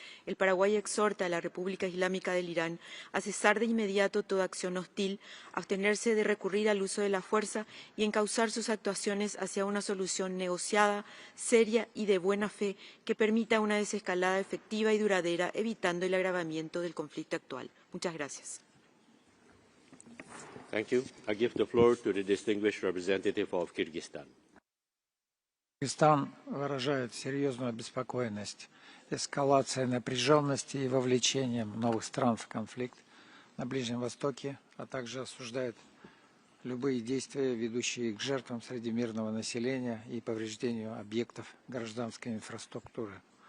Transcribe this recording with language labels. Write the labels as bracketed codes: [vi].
[es] El Paraguay exhorta a la República Islámica del Irán a cesar de inmediato toda acción hostil, a abstenerse de recurrir al uso de la fuerza y encauzar sus actuaciones hacia una solución negociada, seria y de buena fe que permita una desescalada efectiva y duradera, evitando el agravamiento del conflicto actual. Muchas gracias. [en] Thank you. I give the floor to the distinguished representative of Kyrgyzstan. [ru] Кыргызстан выражает серьезную обеспокоенность эскалация напряженности и вовлечением новых стран в конфликт на Ближнем Востоке, а также осуждает любые действия, ведущие к жертвам среди мирного населения и повреждению объектов гражданской инфраструктуры.